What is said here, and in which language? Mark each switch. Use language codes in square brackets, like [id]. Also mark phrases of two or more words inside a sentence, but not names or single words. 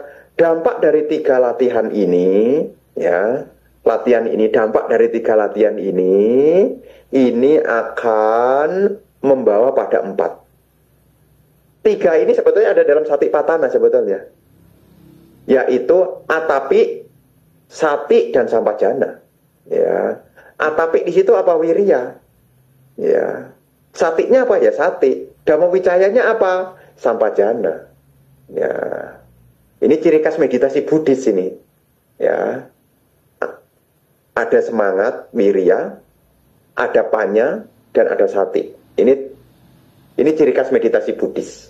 [id] Dampak dari 3 latihan ini, ya, latihan ini, dampak dari 3 latihan ini akan membawa pada 4. 3 ini sebetulnya ada dalam satipatthana sebetulnya, yaitu atapi, sati, dan sampajana. Ya, atapi di situ apa? Wirya. Ya, satinya apa? Ya sati. [pi] Dhamma wijayanya [id] apa? Sampajana. Ya, ini ciri khas meditasi Buddhis ini. Ya, ada semangat, wirya, ada panya, dan ada sati. Ini ciri khas meditasi Buddhis.